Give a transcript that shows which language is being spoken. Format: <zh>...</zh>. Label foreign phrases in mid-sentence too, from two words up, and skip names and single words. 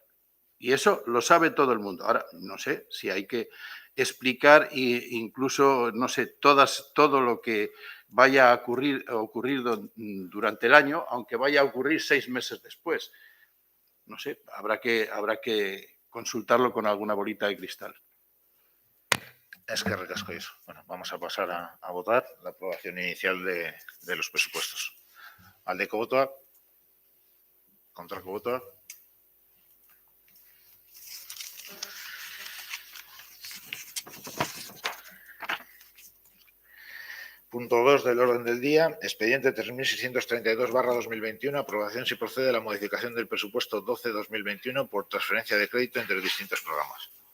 <es>Y eso lo sabe todo el mundo. Ahora, no sé si hay que explicar e incluso, no sé, todo lo que vaya a ocurrir durante el año, aunque vaya a ocurrir 6 meses después. No sé, habrá que consultarlo con alguna bolita de cristal. Es que recasco eso. Bueno, vamos a pasar a votar la aprobación inicial de los presupuestos.</es> <eu>Aldeko botoak, kontrako botoak.</eu> <es>Punto 2 del orden del día, expediente 3632/2021, aprobación si procede la modificación del presupuesto 12-2021 por transferencia de crédito entre distintos programas.</es>